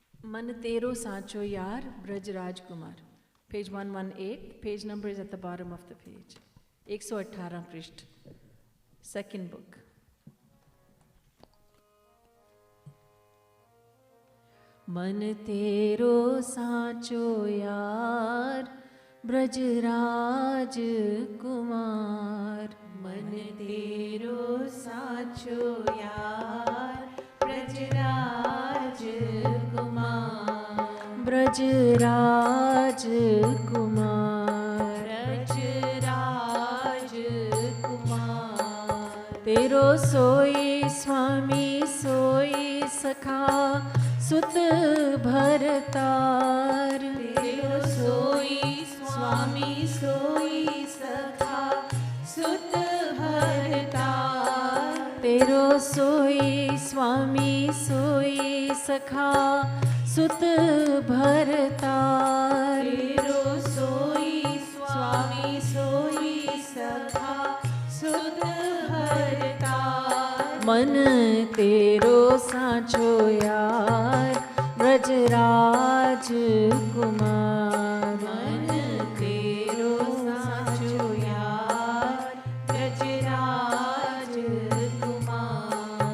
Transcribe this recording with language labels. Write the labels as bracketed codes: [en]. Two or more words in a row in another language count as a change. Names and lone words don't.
[bra] मन तेरो सांचो यार ब्रज राजकुमार. [en] Page 118, page number is at the bottom of the page. 118 पृष्ठ, second book. [bra] मन तेरो सांचो यार ब्रज राजकुमार. मन तेरो सांचो यार ब्रज राजकुमार. ब्रज राजकुमार. ब्रज राजकुमार. तेरो सोई स्वामी सोई सखा सुत भरतार. तेरो सोई स्वामी सोई सखा सुत भरतार. तेरो सोई स्वामी सोई सखा सुत भरतार. तेरो सोई स्वामी सोई सखा सुत भरतार. मन तेरो सांचो यार ब्रज राजकुमार. मन तेरो सांचो यार ब्रज राजकुमार.